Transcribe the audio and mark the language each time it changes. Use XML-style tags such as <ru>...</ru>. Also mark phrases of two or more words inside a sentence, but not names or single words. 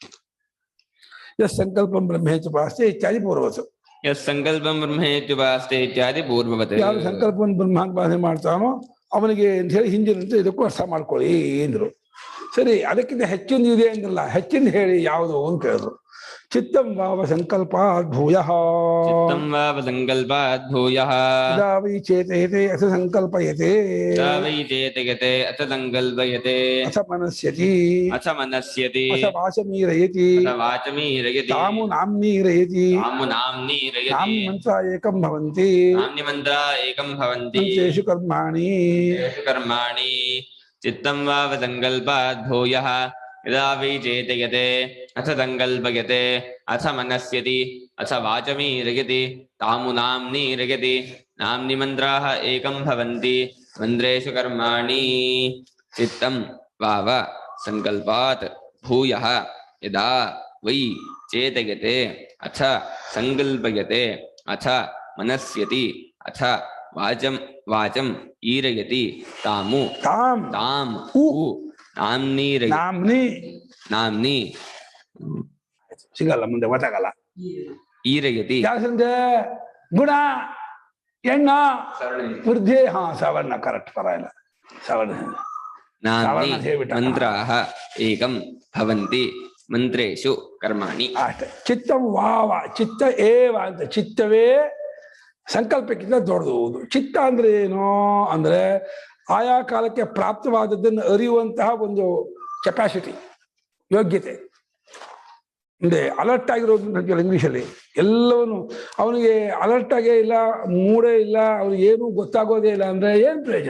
<sa>ಎಸ್ ಸಂಕಲ್ಪಂ ಬ್ರಹ್ಮೇತ್ಯುಪಾಸ್ತೆ ಇತ್ಯಾದಿ ಪೂರ್ವವತ್. ಯಸ್ ಸಂಕಲ್ಪಂ ಬ್ರಹ್ಮೇತ್ಯುಪಾಸ್ತೆ ಇತ್ಯಾದಿ ಪೂರ್ವವತ್.</sa> <kn>ಯಾರು ಸಂಕಲ್ಪವನ್ನು ಬ್ರಹ್ಮಾತ್ಮಾಸನೆ ಮಾಡ್ತಾನೋ ಅವನಿಗೆ ಅಂತ ಹೇಳಿ ಹಿಂದಿನಂತೆ ಇದಕ್ಕೂ ಅರ್ಥ ಮಾಡ್ಕೊಳ್ಳಿ ಎಂದ್ರು. ಸರಿ, ಅದಕ್ಕಿಂತ ಹೆಚ್ಚಿಂದ ಇದೆ ಅಂದ್ರಲ್ಲ, ಹೆಚ್ಚಿಂದ ಹೇಳಿ ಯಾವುದು ಅಂತ ಕೇಳಿದ್ರು.</kn> <sa>ಚಿತ್ತಂ ವಾವ ಸಂಕಲ್ಪಾತ್ ಭೂಯಃ, ಚಿತ್ತಂ ವಾವ ಸಂಕಲ್ಪಾತ್ ಭೂಯಃ, ಯದಾ ವೈ ಚೇತಯತೆ ಅಥ ಸಂಕಲ್ಪಯತೆ, ಯದಾ ವೈ ಚೇತಯತೆ ಅಥ ಸಂಕಲ್ಪಯತೆ, ಅಥ ಮನಸ್ಯತಿ, ಅಥ ಮನಸ್ಯತಿ, ಅಥ ವಾಚಮೀರಯತಿ, ಅಥ ವಾಚಮೀರಯತಿ, ತಾಮು ನಾಮ್ನೀರಯತಿ, ತಾಮು ನಾಮ್ನೀರಯತಿ, ನಾಮ್ ಮಂತ್ರ ಏಕಂ ಭವಂತಿ, ನಾಮ್ನಿ ಮಂತ್ರ ಏಕಂ ಭವಂತಿ, ಮಂತ್ರೇಷು ಕರ್ಮಾಣಿ. ಯೇಷು ಕರ್ಮಾಣಿ. ಚಿತ್ತಂ ವಾವ ಸಂಕಲ್ಪಾತ್ ಭೂಯಃ ಯದಾ ವೈ ಚೇತಯತೆ ಅಥ ಸಂಕಲ್ಪಯತೆ ಅಥ ಮನಸ್ಯತಿ ಅಥ ವಾಚಮೀರಯತಿ, ತಾಮು ನಾಮ್ನೀರಯತಿ, ನಾಮ್ನಿ ಮಂತ್ರಾಃ ಏಕಂ ಭವಂತಿ, ಮಂತ್ರೇಷು ಕರ್ಮಾಣಿ. ಚಿತ್ತಂ ವಾವ ಸಂಕಲ್ಪಾತ್ ಭೂಯಃ ಯದಾ ವೈ ಚೇತಯತೆ ಅಥ ಸಂಕಲ್ಪಯತೆ ಅಥ ಮನಸ್ಯತಿ ಅಥ ವಾಚಂ ಈರಯತಿ, ತಾಮು ತಾಂ ನಾಮ್ನಿ</sa> <kn>ಸಿಗಲ್ಲ, ಮುಂದೆ ಗೊತ್ತಾಗಲ್ಲ.</kn> <sa>ಈರಯತಿ.</sa> <kn>ಯಾಕಂದ್ರೆ ಗುಣ ಎಣ್ಣ ವೃದ್ಧಿ, ಸವರ್ಣ ಕರೆಕ್ಟ್, ಪರವಾಗಿಲ್ಲ, ಸವರ್ಣ.</kn> <sa>ನಾಮ್ನಿ ಮಂತ್ರಾಃ ಏಕಂ ಭವಂತಿ, ಮಂತ್ರೇಷು ಕರ್ಮಾಣಿ.</sa> <kn>ಅಷ್ಟೇ.</kn> <sa>ಚಿತ್ತಂ ವಾವ, ಚಿತ್ತ ಏವ</sa> <kn>ಅಂತ, ಚಿತ್ತವೇ ಸಂಕಲ್ಪಕ್ಕಿಂತ ದೊಡ್ಡದು. ಚಿತ್ತ ಅಂದ್ರೆ ಏನು ಅಂದ್ರೆ ಆಯಾ ಕಾಲಕ್ಕೆ ಪ್ರಾಪ್ತವಾದದ್ದನ್ನು ಅರಿಯುವಂತಹ ಒಂದು ಕೆಪಾಸಿಟಿ, ಯೋಗ್ಯತೆ. ಅಂದ್ರೆ ಅಲರ್ಟ್ ಆಗಿರೋದು ಅಂತೀವಲ್ಲ ಇಂಗ್ಲೀಷಲ್ಲಿ, ಎಲ್ಲವನ್ನೂ ಅವನಿಗೆ ಅಲರ್ಟ್ ಆಗೇ ಇಲ್ಲ, ಮೂಡೇ ಇಲ್ಲ, ಅವ್ನಿಗೆ ಏನೂ ಗೊತ್ತಾಗೋದೇ ಇಲ್ಲ ಅಂದ್ರೆ ಏನು ಪ್ರಯೋಜನ?</kn>